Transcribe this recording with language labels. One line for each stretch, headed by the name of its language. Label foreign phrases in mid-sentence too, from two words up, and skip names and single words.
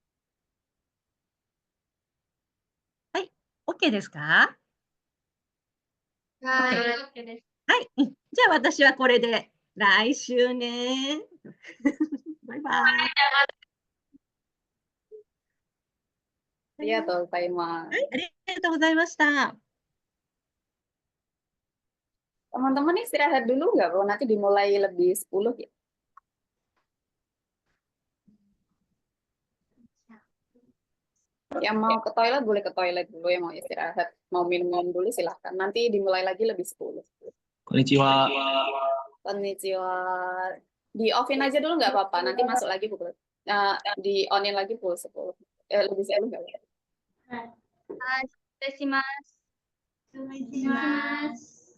Japanese: はい、OK ですか？はい。 OK OK です。はい、じゃあ私はこれで来週ね。バイバイ。ありがとうございます。はい、ありがとうございました。
Indonesian: Teman-teman istirahat dulu nggak, Bro? Nanti dimulai lebih 10 ya. Yang mau ke toilet boleh ke toilet dulu, yang mau istirahat, mau minum-minum dulu silahkan. Nanti dimulai lagi lebih 10.
Japanese: こんにちは。 Konnichiwa.
Indonesian: Di offin aja dulu nggak apa-apa, nanti masuk lagi pukul. Di onin lagi pukul 10. Lebih 10 nggak apa-apa.
Japanese: はい、失礼します。失礼します。